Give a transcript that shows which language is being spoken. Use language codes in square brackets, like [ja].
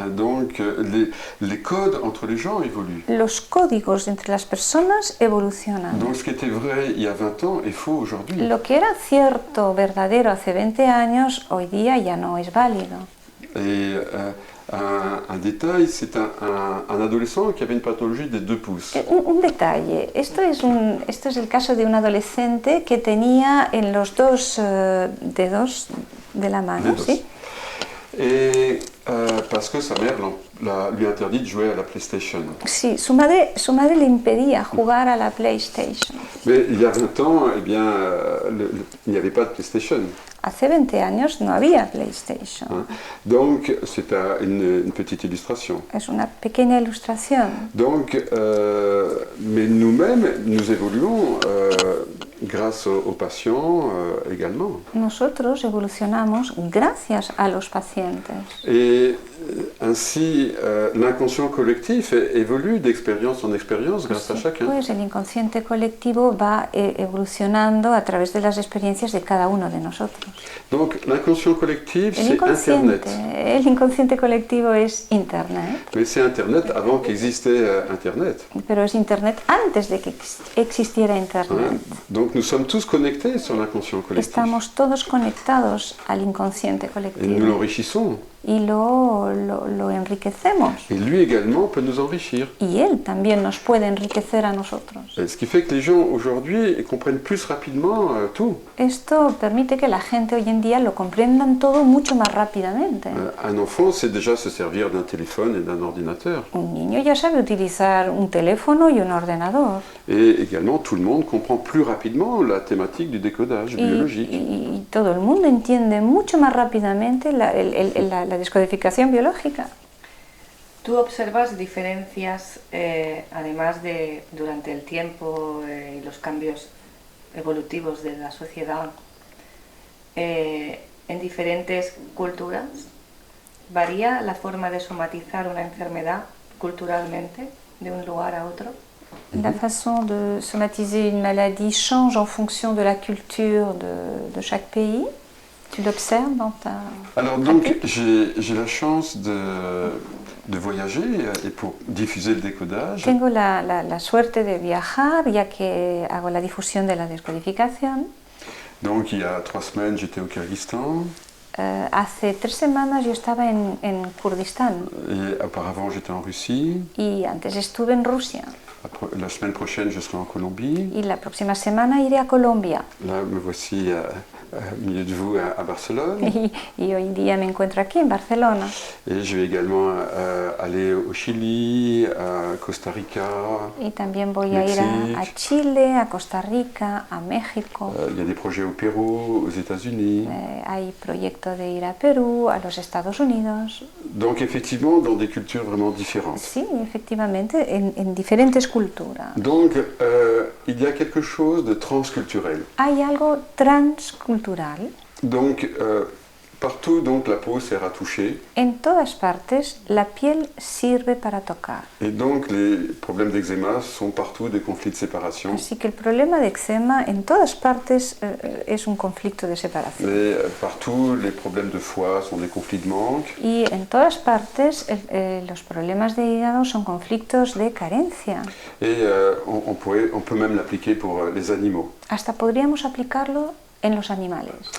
[fr] Donc, les codes entre les gens évoluent. [es] Los códigos entre las personas evolucionan. [fr] Donc, ce qui était vrai il y a 20 ans est faux aujourd'hui. [es] Lo que era cierto, verdadero hace 20 años, hoy día ya no es válido. [fr] Et un détail, c'est un adolescent qui avait une pathologie des 2 pouces. [es] Un detalle, esto es el caso de un adolescente que tenía en los 2 dedos de la mano, ¿sí? [fr] Et parce que sa mère lui interdit de jouer à la PlayStation. [es] Sí, su madre le impedía jugar a la PlayStation. [fr] Mais il y a 20 ans, eh bien, il n'y avait pas de PlayStation. [es] Hace 20 años no había PlayStation. [fr] Donc, c'est une petite illustration. [es] Es una pequeña ilustración. [fr] Donc, mais nous-mêmes, nous évoluons grâce aux patients également. [es] Nosotros evolucionamos gracias a los pacientes. [fr] Et ainsi, l'inconscient collectif évolue d'expérience en expérience grâce à chacun. [es] Pues el inconsciente colectivo va evolucionando a través de las experiencias de cada uno de nosotros. [fr] Donc, l'inconscient collectif, c'est Internet. [es] El inconsciente colectivo es Internet. [fr] Mais c'est Internet avant qu'existait Internet. [es] Pero es Internet antes de que existiera Internet. [fr] Donc, nous sommes tous connectés sur l'inconscient collectif. [es] Estamos todos conectados al inconsciente [fr] Et [es] colectivo. [fr] nous l'enrichissons. [es] y lo enriquecemos. [fr] Et lui également peut nous enrichir. [es] Y él también nos puede enriquecer a nosotros. [fr] Et ce qui fait que les gens aujourd'hui comprennent plus rapidement tout. [es] Esto permite que la gente hoy en día lo comprendan todo mucho más rápidamente. [fr] Un enfant sait déjà se servir d'un téléphone et d'un ordinateur. [es] Un niño ya sabe utilizar un teléfono y un ordenador. [fr] Et également, tout le monde comprend plus rapidement la thématique du décodage biologique. [es] Y todo el mundo entiende mucho más rápidamente la descodificación biológica. ¿Tú observas diferencias, además de durante el tiempo y los cambios evolutivos de la sociedad, en diferentes culturas? ¿Varía la forma de somatizar una enfermedad culturalmente de un lugar a otro? [fr] La façon de somatiser une maladie change en fonction de la culture de chaque pays. Tu l'observes dans ta Alors donc, pratique? j'ai la chance de voyager et pour diffuser le décodage. [es] Tengo la suerte de viajar, ya que hago la difusión de la descodificación. [fr] Donc il y a 3 semaines, j'étais au Kyrgyzstan. [es] Hace 3 semanas yo estaba en Kurdistán [fr] Et auparavant, j'étais en Russie. [es] y antes estuve en Rusia. [fr] La semaine prochaine, je serai en Colombie. [es] Y la próxima semana iré a Colombia. [fr] Là, me voici au milieu de vous à Barcelone. [es] Y hoy día me encuentro aquí en Barcelona. [fr] Et je vais également aller au Chili, à Costa Rica. [es] Y también voy a ir a Chile, a Costa Rica, a México. [fr] Il y a des projets au Pérou, aux États-Unis. [es] Hay proyectos de ir a Perú, a los Estados Unidos. [fr] Donc effectivement, dans des cultures vraiment différentes. [es] Sí, efectivamente, en diferentes culturas. [fr] Donc il y a quelque chose de transculturel. [es] Hay algo transcultural. [fr] Donc partout, donc, la peau sert à toucher. [es] En todas partes, la piel sirve para tocar. [fr] Et donc les problèmes d'eczéma sont partout des conflits de séparation. [es] Así que el problema de eczema en todas partes es un conflicto de separación. [fr] Et partout, les problèmes de foie sont des conflits de manque. [es] Y en todas partes, los problemas de hígado son conflictos de carencia. [fr] Et on peut même l'appliquer pour les animaux. [es] Hasta podríamos aplicarlo en los animales.